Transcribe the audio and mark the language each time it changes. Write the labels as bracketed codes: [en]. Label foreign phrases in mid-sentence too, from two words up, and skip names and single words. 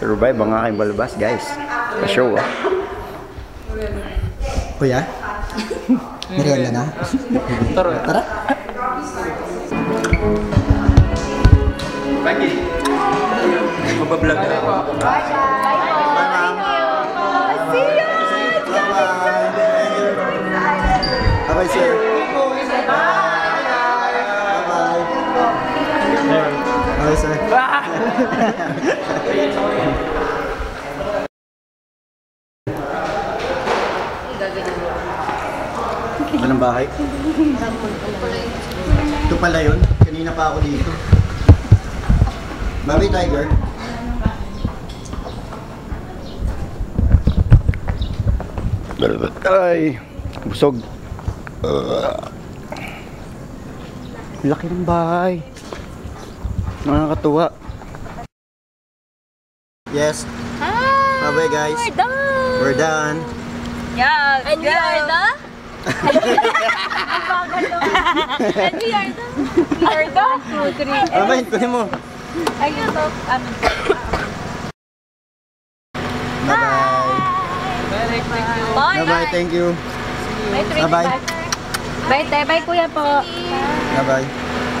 [tl] Survive ang aking balbas, guys. Pa-show, ah. Kuya? Merienda na? Tara. Mabablog na ako. [en] Bye-bye, sir. Bye-bye, sir. [tl] Anong bahay? Ito pala yun. Kanina pa ako dito. [en] Bye-bye, Tiger. [tl] Ay, busog. Laki ng bahay. Nakakatuwa. [en] Yes. Bye-bye, guys. We're done. Yeah, and we are the? And we are the? We are the? 2, 3. Bye-bye, [tl] kunin mo. Ayun to. [en] Bye-bye. Bye. Bye-bye, thank you. Bye. Bye-bye. Bye, te. Bye, [tl] kuya po. [en] Bye-bye.